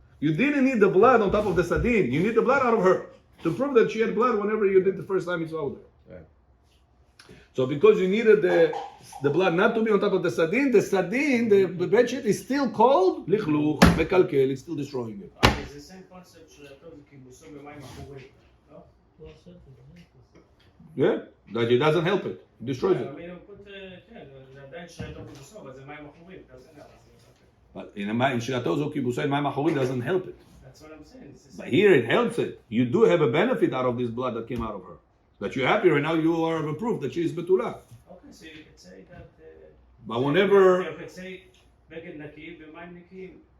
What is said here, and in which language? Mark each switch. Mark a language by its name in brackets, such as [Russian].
[English] You didn't need the blood on top of the sadin. You need the blood out of her to prove that she had blood whenever you did the first time it's over. Right. So because you needed the blood not to be on top of the sadin, the bed sheet is still cold, lichluch, mekalkel, it's still destroying it. It's the same concept [Hebrew] שאתה כיבוסו במים אחורים, לא? [English] Yeah, that it doesn't help it, it destroys it. [Hebrew] כן, זה עדיין שאתה כיבוסו, אבל זה מים אחורים, אתה עושה ככה. [English] But in shirato zo kibusay mayim achorim doesn't help it. That's what I'm saying. It's the But same. here it helps it. You do have a benefit out of this blood that came out of her. That you're happy right now, you are a proof that she is betula. Okay, so you could say that. But whenever You could say [Hebrew] בגד נקי במים נקיים.